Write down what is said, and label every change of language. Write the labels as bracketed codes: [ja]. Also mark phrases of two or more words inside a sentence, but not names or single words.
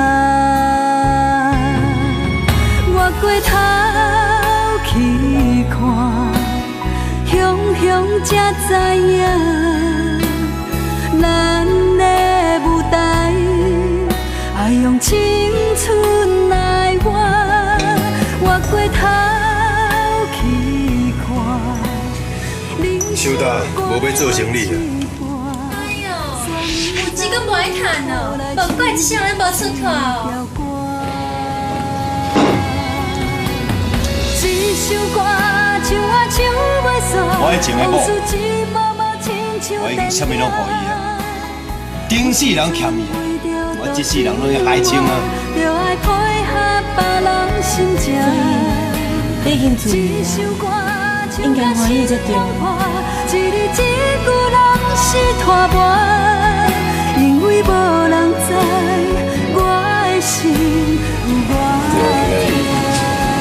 [nan] 我过头去看，雄雄才知影，咱的舞台爱用青春来换。我过头去看。收到，无要做生理啊！哎呦，有钱阁无爱趁哦，无怪一世人无出头哦。我迄前的某，我已经啥物拢予伊啊，顶世人欠伊，我这世人拢要还清啊！你已经注意啊，应该欢喜才对。一字一句拢是拖磨，因为无人知我的心有偌痛。